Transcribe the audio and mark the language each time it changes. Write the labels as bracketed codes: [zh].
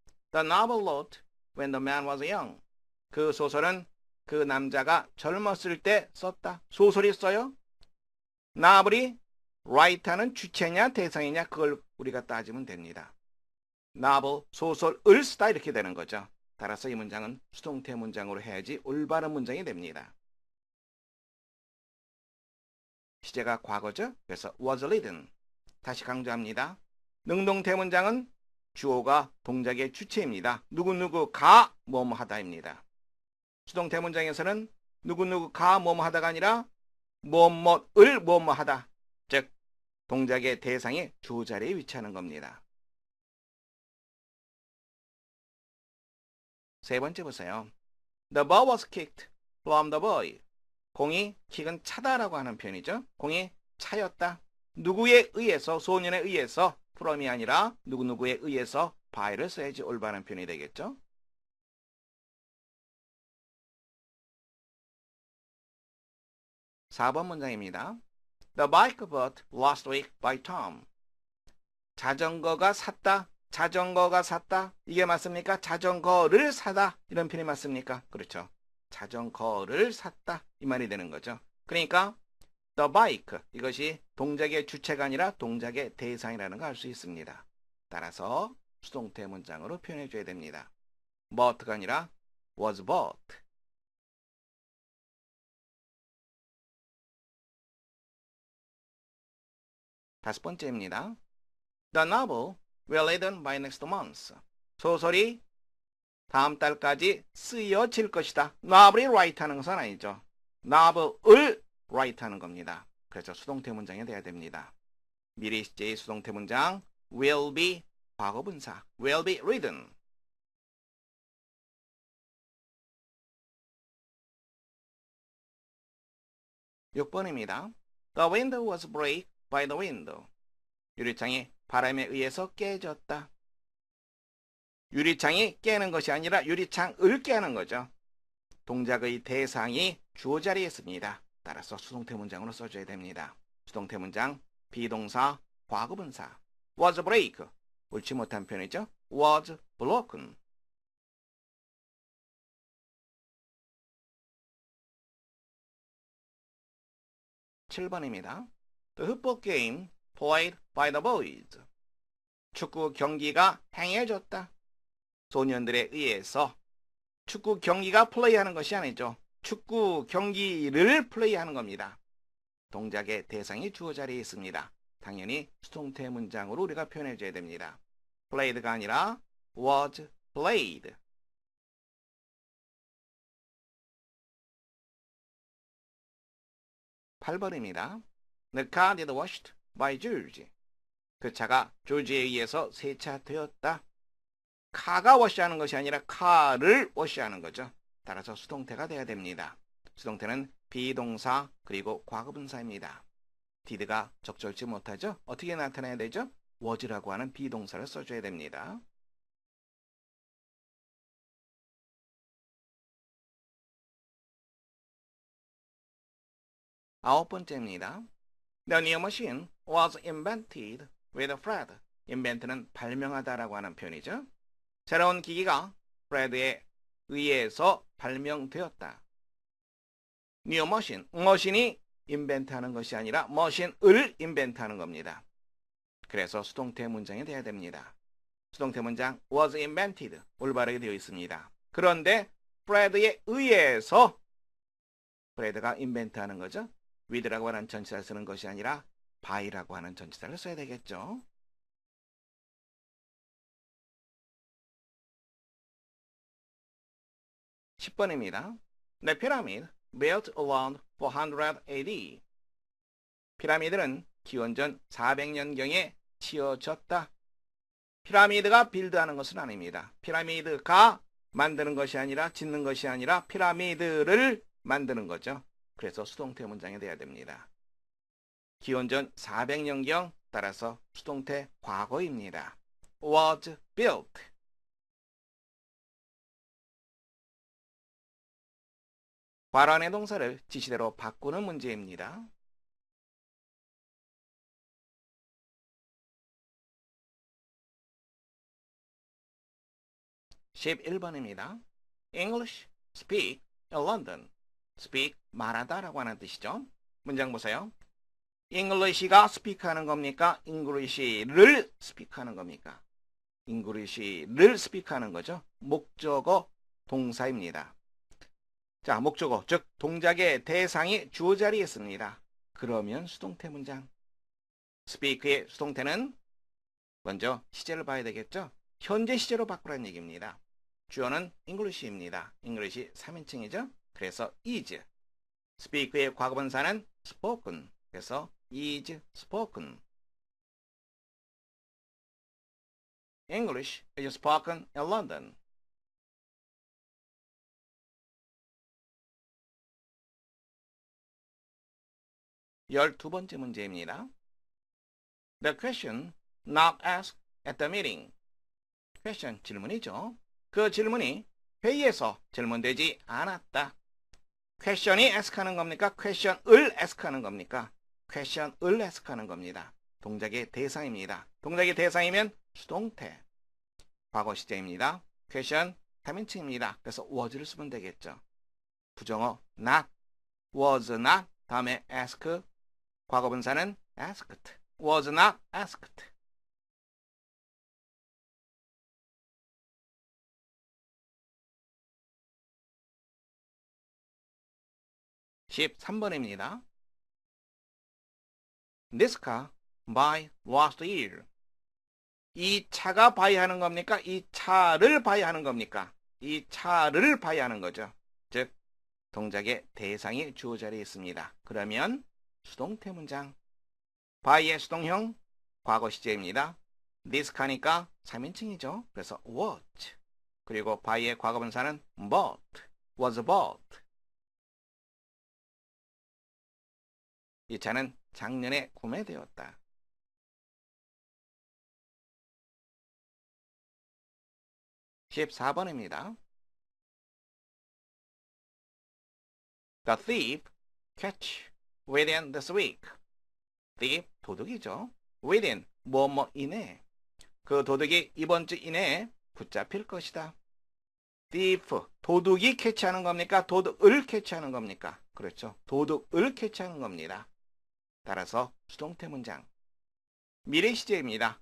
[en] The novel wrote when the man was young. [ko] 그 소설은 그 남자가 젊었을 때 썼다. 소설이 써요? novel이 write하는 주체냐 대상이냐 그걸 우리가 따지면 됩니다. novel, 소설을 쓰다 이렇게 되는 거죠. 따라서 이 문장은 수동태 문장으로 해야지 올바른 문장이 됩니다. 시제가 과거죠. [en] 그래서 was written. [ko] 다시 강조합니다. 능동태 문장은 주어가 동작의 주체입니다. 누구누구가 뭐뭐 하다입니다. 수동태 문장에서는 누구누구가 뭐뭐 하다가 아니라 뭐뭐을 뭐뭐 하다. 즉 동작의 대상이 주어 자리에 위치하는 겁니다. 세 번째 보세요. [en] The ball was kicked from the boy. [ko] 공이 킥은 차다라고 하는 표현이죠. 공이 차였다. 누구에 의해서, 소년에 의해서 from이 아니라 누구누구에 의해서 by를 써야지 올바른 표현이 되겠죠. 4번 문장입니다. [en] The bike bought last week by Tom. [ko] 자전거가 샀다. 자전거가 샀다. 이게 맞습니까? 자전거를 사다. 이런 표현이 맞습니까? 그렇죠. 자전거를 샀다. 이 말이 되는 거죠. 그러니까 the bike 이것이 동작의 주체가 아니라 동작의 대상이라는 걸 알 수 있습니다. 따라서 수동태 문장으로 표현해 줘야 됩니다. [en] bought가 아니라 was bought. [ko] 다섯 번째입니다. [en] The novel will written by next month. [ko] 소설이 다음 달까지 쓰여질 것이다. novel이 write 하는 것은 아니죠. novel을 write 하는 겁니다. 그래서 수동태 문장이 돼야 됩니다. 미래 시제의 수동태 문장 will be 과거분사 [en] will be written. [ko] (6번입니다) [en] The window was break by the window. [ko] 유리창이 바람에 의해서 깨졌다. 유리창이 깨는 것이 아니라 유리창을 깨는 거죠. 동작의 대상이 주어 자리에 있습니다. 따라서 수동태 문장으로 써줘야 됩니다. 수동태 문장 비동사 과거분사 [en] was break [ko] 옳지 못한 표현이죠. [en] was broken. [ko] (7번입니다) [en] The football game played by the boys. [ko] 축구 경기가 행해졌다. 소년들에 의해서 축구 경기가 플레이하는 것이 아니죠. 축구 경기를 플레이하는 겁니다. 동작의 대상이 주어 자리에 있습니다. 당연히 수동태 문장으로 우리가 표현해줘야 됩니다. [en] played가 아니라 was played. [ko] (8번입니다) [en] The car is washed by George. [ko] 그 차가 조지에 의해서 세차되었다. 카가 워시하는 것이 아니라 카를 워시하는 거죠. 따라서 수동태가 돼야 됩니다. 수동태는 비동사 그리고 과거분사입니다. did가 적절치 못하죠? 어떻게 나타내야 되죠? was라고 하는 비동사를 써줘야 됩니다. 9번째입니다. [en] The new machine was invented with Fred. [ko] invent는 발명하다라고 하는 표현이죠. 새로운 기기가 프레드에 의해서 발명되었다. 뉴 머신, 머신이 인벤트하는 것이 아니라 머신을 인벤트하는 겁니다. 그래서 수동태 문장이 돼야 됩니다. 수동태 문장 [en] was invented [ko] 올바르게 되어 있습니다. 그런데 프레드에 의해서 프레드가 인벤트하는 거죠. with라고 하는 전치사를 쓰는 것이 아니라 by라고 하는 전치사를 써야 되겠죠. (10번입니다) [en] The pyramid built around 400 AD. [ko] 피라미드는 기원전 400년경에 지어졌다. 피라미드가 빌드하는 것은 아닙니다. 피라미드가 만드는 것이 아니라 짓는 것이 아니라 피라미드를 만드는 거죠. 그래서 수동태 문장이 돼야 됩니다. 기원전 400년경 따라서 수동태 과거입니다. [en] was built. [ko] 괄호안의 동사를 지시대로 바꾸는 문제입니다. (11번입니다) [en] English speak in London. [ko] speak 말하다라고 하는 뜻이죠. 문장 보세요. English가 speak하는 겁니까? English를 speak하는 겁니까? English를 speak하는 거죠. 목적어 동사입니다. 자, 목적어, 즉 동작의 대상이 주어 자리에 있습니다. 그러면 수동태 문장. speak의 수동태는 먼저 시제를 봐야 되겠죠. 현재 시제로 바꾸라는 얘기입니다. 주어는 English입니다. English 3인칭이죠. 그래서 is. speak의 과거분사는 spoken. [en] 그래서 is spoken. English is spoken in London. [ko] (12번째) 문제입니다. [en] The question not asked at the meeting. [ko] question 질문이죠. 그 질문이 회의에서 질문되지 않았다. question이 ask하는 겁니까? question을 ask하는 겁니까? question을 ask하는 겁니다. 동작의 대상입니다. 동작의 대상이면 수동태. 과거 시제입니다. question 3인칭입니다. 그래서 was를 쓰면 되겠죠. 부정어 not, was not, 다음에 ask, 과거분사는 asked, [en] was not asked. [ko] (13번입니다) [en] This car by last year. [ko] 이 차가 buy 하는 겁니까? 이 차를 buy 하는 겁니까? 이 차를 buy 하는 거죠. 즉 동작의 대상이 주어 자리에 있습니다. 그러면 수동태 문장. buy의 수동형 과거 시제입니다. This car니까 3인칭이죠. 그래서 what. 그리고 buy의 과거분사는 bought, [en] was bought. [ko] 이 차는 작년에 구매되었다. (14번입니다) [en] The thief catch within this week. [ko] thief 도둑이죠. within 뭐뭐 이내. 그 도둑이 이번 주 이내에 붙잡힐 것이다. thief 도둑이 캐치하는 겁니까? 도둑을 캐치하는 겁니까? 그렇죠. 도둑을 캐치하는 겁니다. 따라서 수동태 문장. 미래 시제입니다.